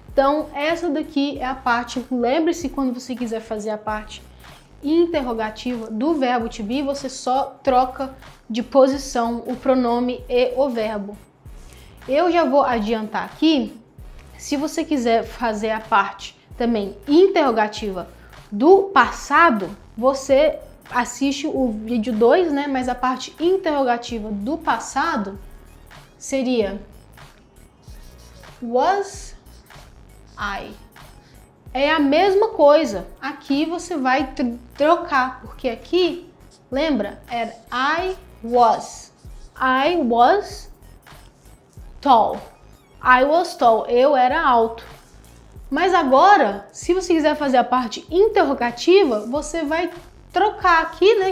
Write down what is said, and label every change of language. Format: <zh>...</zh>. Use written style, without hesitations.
<pt>Então, essa daqui é a parte, lembre-se quando você quiser fazer a parte interrogativa do verbo to be, você só troca de posição o pronome e o verbo. Eu já vou adiantar aqui, se você quiser fazer a parte também interrogativa do passado, você assiste o vídeo 2, né? Mas a parte interrogativa do passado seria was I. É a mesma coisa. Aqui você vai trocar, porque aqui, lembra, era I was.</pt> <en>I was tall. I was tall.</en> <pt>Eu era alto. Mas agora, se você quiser fazer a parte interrogativa, você vai trocar aqui, né?</pt>